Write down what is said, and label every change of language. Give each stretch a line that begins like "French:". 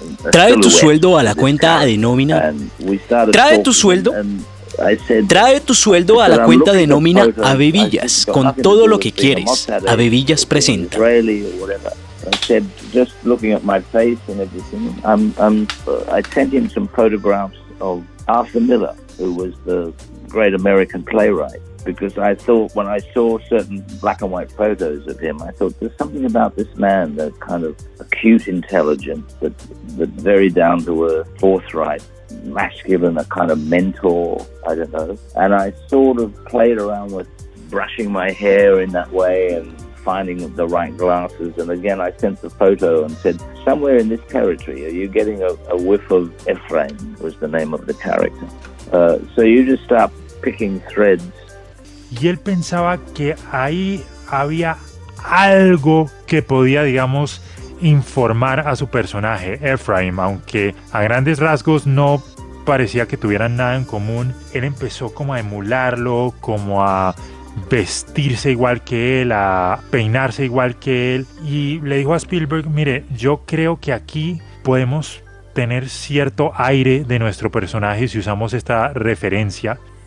Spanish: Trae tu sueldo a la cuenta de nómina. Trae tu sueldo. Trae tu sueldo a la cuenta de nómina a Bebillas, con todo lo que quieres. A Bebillas presenta.
English: I said, just looking at my face and everything, I sent him some photographs of Arthur Miller, who was the great American playwright, because I thought when I saw certain black and white photos of him, I thought there's something about this man, that kind of acute intelligence, that very down to earth, forthright, masculine, a kind of mentor, I don't know. And I sort of played around with brushing my hair in that way and finding the right glasses, and again I sent the photo and said, somewhere in this territory are you getting a whiff of Ephraim, was the name of the character, so you just start picking threads.
Spanish: Y él pensaba que ahí había algo que podía, digamos, informar a su personaje Ephraim, aunque a grandes rasgos no parecía que tuvieran nada en común. Él empezó como a emularlo, como a vestirse igual que él, a peinarse igual que él, y le dijo a Spielberg, mire, yo creo que aquí podemos tener cierto aire de nuestro personaje si usamos esta referencia.